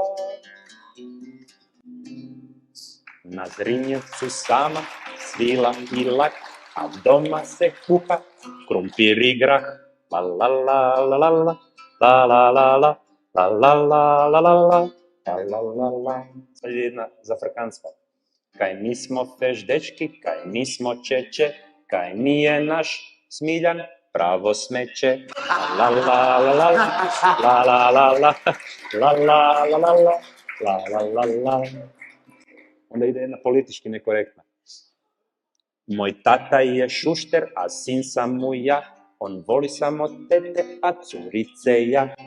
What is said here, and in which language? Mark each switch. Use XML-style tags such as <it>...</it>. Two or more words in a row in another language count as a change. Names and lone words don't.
<hr>Na Zrinjevcu sama svila i lak, a doma se kuha krumpir i grah. La la la la la la la la la la la la la la la la la la. Sad je jedna zafrkanska. Kaj nismo feš dečki, kaj nismo čeče, kaj nije naš Smiljan pravo smeće. La la la la la la la la la la la la la la la. Onda ide jedna politički nekorektna. Moj tata je šušter, a sin sam mu ja, on voli samo tete, a curice ja.</hr>